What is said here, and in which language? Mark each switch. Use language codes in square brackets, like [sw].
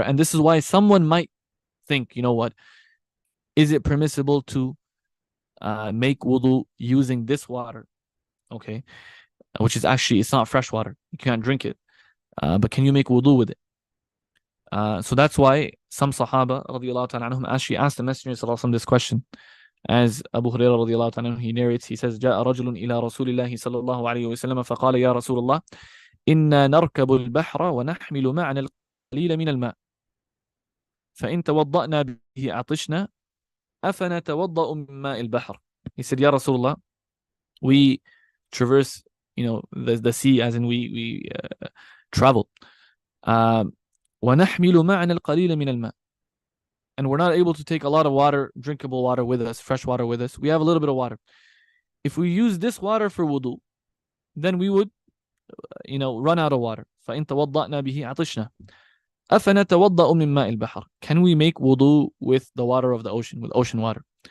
[en] And this is why someone might think, you know what, is it permissible to make wudu using this water? Okay, which is actually, it's not fresh water. You can't drink it. But can you make wudu with it? So that's why some Sahaba radiallahu ta'ala anhum actually asked the Messenger sallallahu alaihi wasallam this question. As Abu Hurairah radiallahu ta'ala, he narrates, he says, [ar] جاء رجل إلى رسول الله صلى الله عليه وسلم فقال يا رسول الله إنا نركب البحر ونحمل معنا القليل من الماء فإن توضأنا به عطشنا أفنتوضأ من ماء البحر. [en] He said, Ya Rasulullah, we traverse, the sea, as in we travel. [ar] ونحمل معنا القليل من الماء. [en] And we're not able to take a lot of water, drinkable water with us, fresh water with us. We have a little bit of water. If we use this water for wudu, then we would, run out of water. [ar] فإن توضأنا به عطشنا. أفنتوضأ من ماء البحر. [en] Can we make wudu with the water of the ocean, with ocean water?